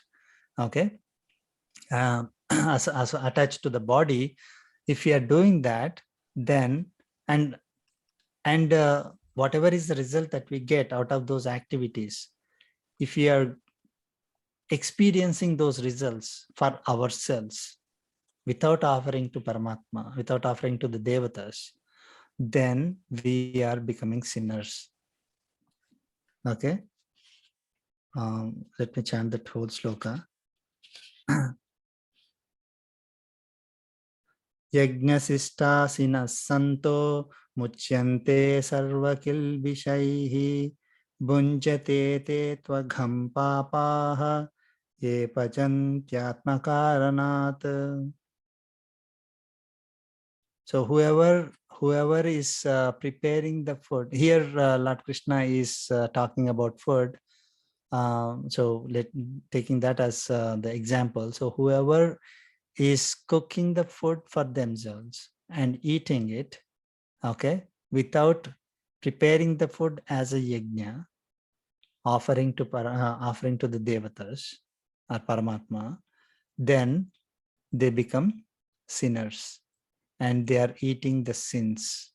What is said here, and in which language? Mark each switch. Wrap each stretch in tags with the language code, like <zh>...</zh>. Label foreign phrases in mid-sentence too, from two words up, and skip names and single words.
<en>Okay, as attached to the body, if we are doing that, then and whatever is the result that we get out of those activities, if we are experiencing those results for ourselves without offering to Paramatma, without offering to the Devatas, then we are becoming sinners. Okay, Let me chant that whole sloka.</en> <sa>यज्ञशिष्टाशिनः सन्तो मुच्यन्ते सर्वकिल्बिषैः भुञ्जते ते त्वघं पापा ये पचन्त्यात्मकारणात्.</sa> <en>So whoever is preparing the food, here Lord Krishna is talking about food. So taking that as the example. So whoever is cooking the food for themselves and eating it, okay, without preparing the food as a yajna, offering to the devatas or Paramatma, then they become sinners and they are eating the sins.</en>